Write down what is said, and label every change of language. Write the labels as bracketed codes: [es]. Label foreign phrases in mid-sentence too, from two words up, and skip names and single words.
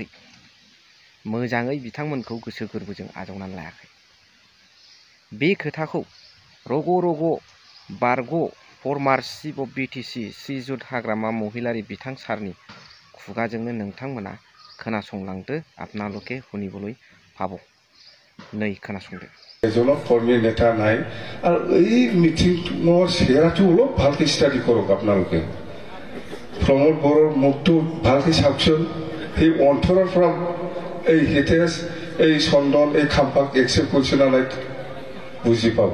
[brx] मोजाङै बिथांमोनखौ गोसो गोरबोजों आजावनानै लायाखै। बे खोथाखौ रग' रग' बारग' [en] former chief of BTC [brx] श्रीयुत हाग्रामा महिलारि बिथां सारनि खुगाजोंनो नोंथांमोना खोनासंलांदो। [as] आपनालोके শুনিবলৈ পাব। [brx] नै खोनासंदो। [as] এজনক কর্মী নেতা নাই আর এই মিটিংৰ চেহেৰাটো অলপ ভালকে ষ্টাডি কৰক। আপোনালোকে প্ৰমোদ বড়োৰ মুখটো ভালকে চাওকচোন। সেই অন্তৰৰ পৰা এই হিতেশ, এই চন্দন, এই খাম্পাক একচেপ্ট কৰিছে না নাই বুজি পাব।